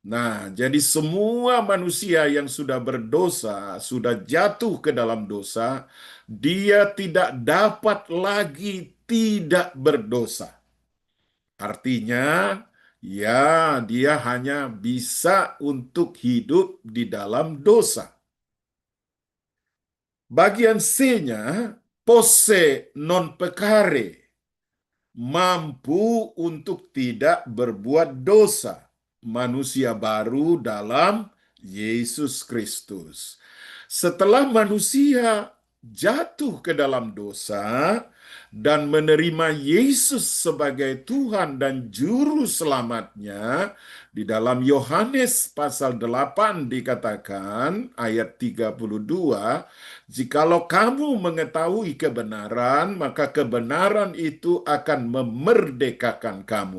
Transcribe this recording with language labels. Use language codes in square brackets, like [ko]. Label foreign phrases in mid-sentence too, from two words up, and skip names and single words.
[id] Nah, jadi semua manusia yang sudah berdosa, sudah jatuh ke dalam dosa, dia tidak dapat lagi tidak berdosa. Artinya, ya, dia hanya bisa untuk hidup di dalam dosa. Bagian C-nya, [la] posse non pecare, [id] mampu untuk tidak berbuat dosa. Manusia baru dalam Yesus Kristus. Setelah manusia jatuh ke dalam dosa dan menerima Yesus sebagai Tuhan dan Juru Selamatnya, di dalam Yohanes pasal 8 dikatakan ayat 32, jikalau kamu mengetahui kebenaran, maka kebenaran itu akan memerdekakan kamu.